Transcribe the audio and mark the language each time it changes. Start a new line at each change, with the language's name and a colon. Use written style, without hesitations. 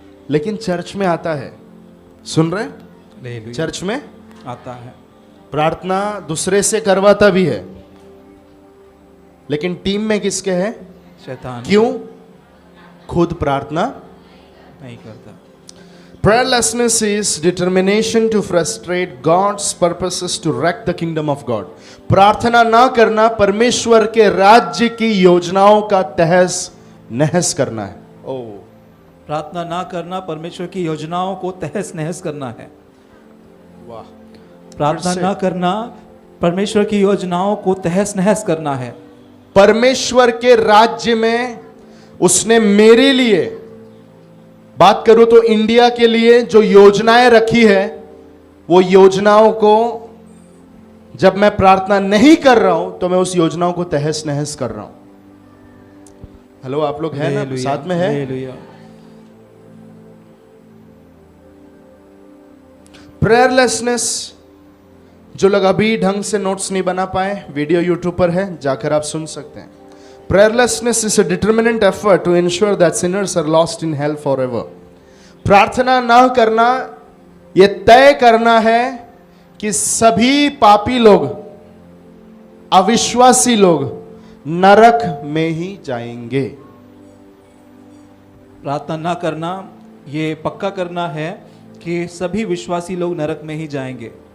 Hindi: लेकिन चर्च में आता है, सुन रहे? चर्च में आता है, प्रार्थना दूसरे से करवाता भी है, लेकिन टीम में किसके है? शैतान. क्यों? खुद प्रार्थना नहीं करता.
English: Prayerlessness is determination to frustrate God's purposes to wreck the kingdom of God.
Hindi: प्रार्थना ना करना परमेश्वर के राज्य की योजनाओं का तहस नहस करना है. ओ, प्रार्थना ना करना परमेश्वर की योजनाओं को तहस नहस करना है. वाह. प्रार्थना ना करना परमेश्वर की योजनाओं को तहस नहस करना है. परमेश्वर के राज्य में उसने मेरे लिए, बात करूं तो इंडिया के लिए जो योजनाएं रखी है, वो योजनाओं को जब मैं प्रार्थना नहीं कर रहा हूं तो मैं उस योजनाओं को तहस नहस कर रहा हूं. हेलो, आप लोग हैं ना? साथ में है? प्रेयरलेसनेस, जो लोग अभी ढंग से नोट्स नहीं बना पाए, वीडियो यूट्यूब पर है, जाकर आप सुन सकते हैं.
English: Prayerlessness is a determinate effort to ensure that sinners are lost in hell forever.
Hindi: प्रार्थना ना करना ये तय करना है कि सभी पापी लोग, अविश्वासी लोग नरक में ही जाएंगे. प्रार्थना ना करना ये पक्का करना है कि सभी विश्वासी लोग नरक में ही जाएंगे.